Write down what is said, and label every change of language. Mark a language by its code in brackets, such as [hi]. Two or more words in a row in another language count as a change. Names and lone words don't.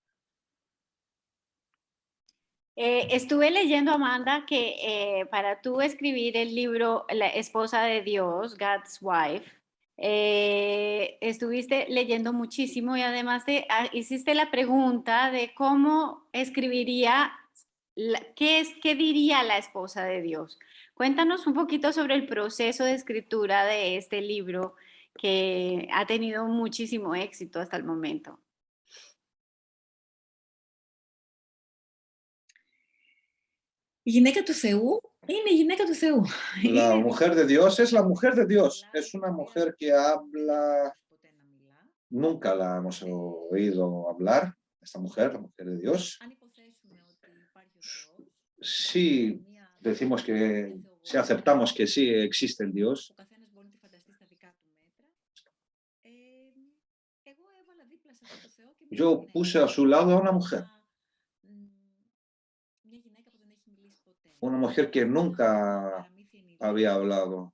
[es] Estuve leyendo, Amanda, que para tú escribir el libro La esposa de Dios, God's Wife, estuviste leyendo muchísimo y además hiciste la pregunta de cómo escribiría, qué diría la esposa de Dios. Cuéntanos un poquito sobre el proceso de escritura de este libro que ha tenido muchísimo éxito hasta el momento. [el] Η γυναίκα του Θεού είναι η γυναίκα του Θεού. [es] La mujer de Dios es la mujer de Dios. Es una mujer que habla. Nunca la hemos oído hablar, esta mujer, la mujer de Dios. Sí, decimos que, si aceptamos que sí existe el Dios, yo puse a su lado a una mujer que nunca había hablado.